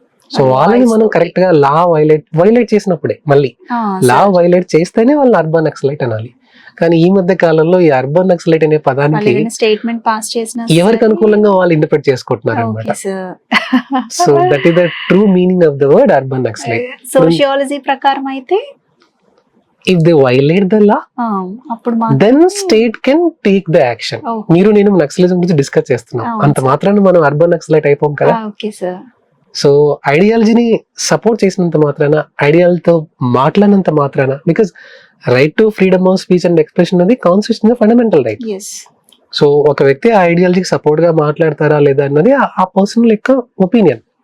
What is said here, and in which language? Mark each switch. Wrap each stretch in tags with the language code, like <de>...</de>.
<te>So వాళ్ళని మనం correct గా లా వైలేట్ చేసినప్పుడే, మళ్ళీ లా వైలేట్ చేస్తేనే వాళ్ళని అర్బన్ నక్సలైట్ అనాలి. కానీ ఈ మధ్య కాలంలో ఈ అర్బన్ నక్సలైట్ అనే పదానికి స్టేట్మెంట్ పాస్ చేసిన ఎవరికి అనుకూలంగా వాళ్ళు ఇంటర్ప్రెట్ చేసుకుంటున్నారు అన్నమాట.</te> <en>So that is the true meaning of the word urban naxalite.</en> <te>Sociology ప్రకారం అయితే</te> <en>if they violate the law, then state can take the action.</en> <te>మీరు నేను నక్సలిజం గురించి డిస్కస్ చేస్తున్నాం, అంత మాత్రాన మనం అర్బన్ నక్సలైట్ అయిపోం కదా. సో ఐడియాలజీని సపోర్ట్ చేసినంత మాత్రాన, ఐడియాలతో మాట్లాడినంత మాత్రాన,</te> <en>because right to freedom of speech and expression</en> <te>అనేది కాన్స్టిట్యూషన్ ఫండమెంటల్ రైట్. సో ఒక వ్యక్తి ఆ ఐడియాలజీకి సపోర్ట్ గా మాట్లాడతారా లేదా అన్నది ఆ పర్సనల్ యొక్క ఒపీనియన్.</te>